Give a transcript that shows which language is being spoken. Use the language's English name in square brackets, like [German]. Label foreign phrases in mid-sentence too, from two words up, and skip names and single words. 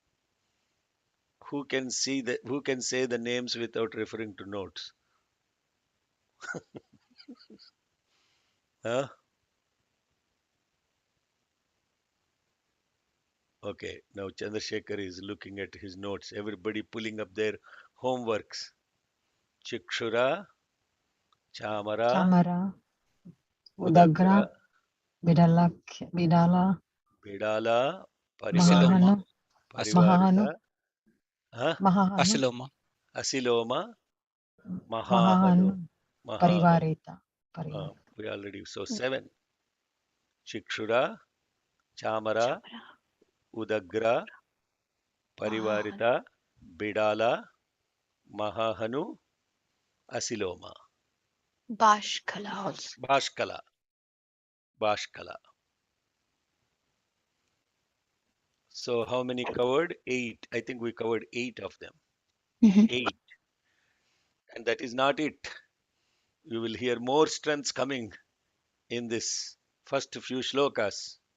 [English] Who can say the names without referring to notes? Huh? Okay, now Chandrasekhar is looking at his notes. Everybody pulling up their homeworks. Chikshura, Chamara, Chamara, Udagra, Udagra, Bidala, Bidala, Asiloma, Mahahanu, Parivarita, Mahahanu, huh? Mahahanu, Asiloma, Asiloma, Mahahanu, Mahahanu, Mahahanu. Parivarita, Parivarita. We already so 7. Chikshura, Chamara, Udagra, Parivarita, Bidala, Mahahanu, Asiloma, Bashkala also. Bashkala, Bashkala. So how many covered? 8. I think we covered 8 of them. Mhm. 8. And that is not it. You will hear more strengths coming in this first few shlokas.